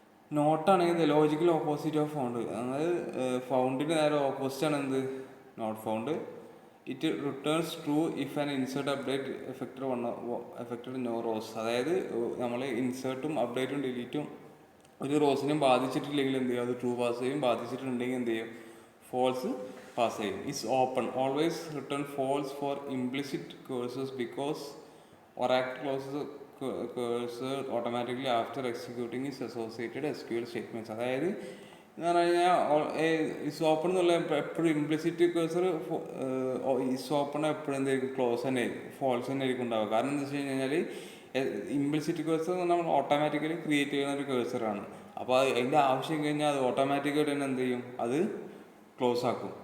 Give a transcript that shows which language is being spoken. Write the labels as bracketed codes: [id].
[ml] നോട്ടാണെങ്കിൽ [en] logical opposite of found, [ml] അതായത് ഫൗണ്ടിന് നേരെ ഓപ്പോസിറ്റാണ് എന്ത്, not found. [en] It returns true if an insert update affected no rows. [ml] അതായത് നമ്മൾ ഇൻസേർട്ടും അപ്ഡേറ്റും ഡിലീറ്റും ഒരു റോസിനും ബാധിച്ചിട്ടില്ലെങ്കിൽ എന്ത് ചെയ്യും, അത് ട്രൂ പാസ് ചെയ്യും. ബാധിച്ചിട്ടുണ്ടെങ്കിൽ എന്ത് ചെയ്യും, [en] false pass [ml] ചെയ്യും. [en] is open always return false for implicit cursors because oracle closes cursor automatically after executing is associated SQL statements. [ml] അതായത് എന്ന് പറഞ്ഞു കഴിഞ്ഞാൽ ഇസ് ഓപ്പൺ എന്നുള്ള എപ്പോഴും ഇംപ്ലിസിറ്റ് കേഴ്സർ ഇസ് ഓപ്പൺ എപ്പോഴും എന്തായിരിക്കും ക്ലോസ് തന്നെ ആയിരിക്കും, ഫോൾസ് തന്നെ ആയിരിക്കും ഉണ്ടാവുക. കാരണം എന്താ വെച്ച് കഴിഞ്ഞാൽ ഇംപ്ലിസിറ്റ് കേഴ്സർ നമ്മൾ ഓട്ടോമാറ്റിക്കലി ക്രിയേറ്റ് ചെയ്യുന്ന ഒരു കേഴ്സറാണ്. അപ്പോൾ അതിൻ്റെ ആവശ്യം കഴിഞ്ഞാൽ അത് ഓട്ടോമാറ്റിക്കായിട്ട് തന്നെ എന്ത് ചെയ്യും, അത് ക്ലോസ് ആക്കും.